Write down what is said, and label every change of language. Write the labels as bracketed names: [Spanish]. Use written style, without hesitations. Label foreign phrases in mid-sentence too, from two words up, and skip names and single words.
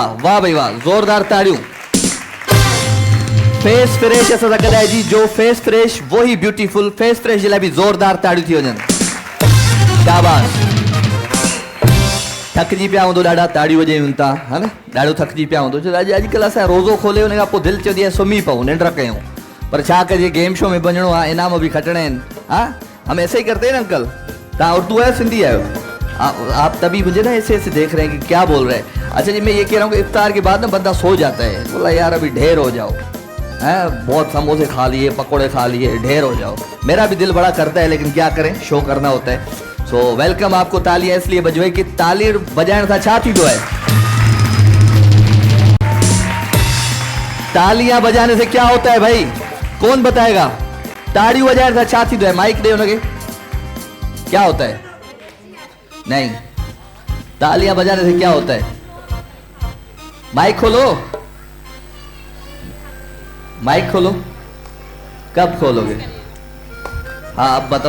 [Sindhi] वाह भाई वाह, जोरदार ताड़ियूं। फेस फ्रेश असां सां गॾु जी, जो फेस फ्रेश वो ही ब्यूटीफुल। फेस फ्रेश जे लाइ भी जोरदार ताड़ियूं थी वञनि। शाबाश। थकिजी पिया हूंदो, ॾाढा ताड़ियूं वॼायूं था, है न, ॾाढो थकिजी पिया हूंदो। छो अॼुकल्ह असां रोज़ो खोले उन खां पोइ दिलि चवंदी आहे सुम्ही पऊं, निंड कयूं, पर छा कजे, गेम शो में वञिणो आहे, इनाम भी खटणे आहिनि। [Urdu] ہاں، ہم ایسے ہی کرتے ہیں نا انکل. [Sindhi] तव्हां उर्दू है सिंधी आयो? [Urdu] آپ تبھی مجھے نا ایسے دیکھ رہے ہیں کہ کیا بول رہے ہیں. اچھا جی، میں یہ کہہ رہا ہوں کہ افطار کے بعد نا بندہ سو جاتا ہے، بولا یار ابھی ڈھیر ہو جاؤ، ہے، بہت سموسے کھا لیے، پکوڑے کھا لیے، ڈھیر ہو جاؤ. میرا بھی دل بڑا کرتا ہے، لیکن کیا کریں، شو کرنا ہوتا ہے. سو ویلکم، آپ کو تالیاں اس لیے بجوائی کہ [Sindhi] ताली बजाइण सां छा थींदो है? [Urdu] تالیاں بجانے سے کیا ہوتا ہے بھائی، کون بتائے گا? [Sindhi] ताड़ियों बजाइण सां छा थींदो है? [Urdu] مائیک دے ان کے، کیا ہوتا ہے؟ نہیں، تالیاں بجانے سے کیا ہوتا ہے? مائیک کھولو، مائیک کھولو. کب کھولو گے؟ ہاں اب بتاؤ.